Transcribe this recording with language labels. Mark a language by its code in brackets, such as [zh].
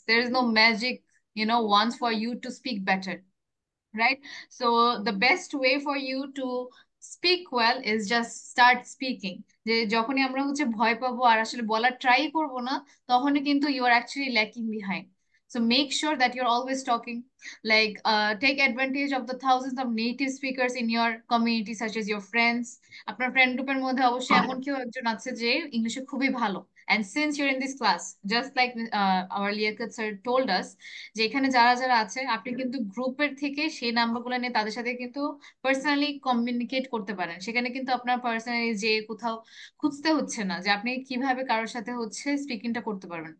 [en] There is no magic, ones for you to speak better, right? So the best way for you to speak well is just start speaking. [bn] যে যখনই আমরা হচ্ছে ভয় পাবো আর আসলে বলার ট্রাই করবো না, তখনই কিন্তু [en] you are actually lacking behind. So make sure that you're always talking. Like take advantage of the thousands of native speakers in your community, such as your friends. [bn] আপনার ফ্রেন্ড গ্রুপের মধ্যে অবশ্যই এমন কেউ একজন আছে যে ইংলিশে খুবই ভালো। [en] And since you're in this class, just like our Liakat sir told us, [bn] যে এখানে যারা যারা আছে আপনি কিন্তু গ্রুপের থেকে সেই নাম্বারগুলো নিয়ে তাদের সাথে কিন্তু পার্সোনালি কমিউনিকেট করতে পারেন। সেখানে কিন্তু আপনার পার্সোনালি যে কোথাও খুঁজতে হচ্ছে না যে আপনি কিভাবে কারোর সাথে হচ্ছে স্পিকিংটা করতে পারবেন।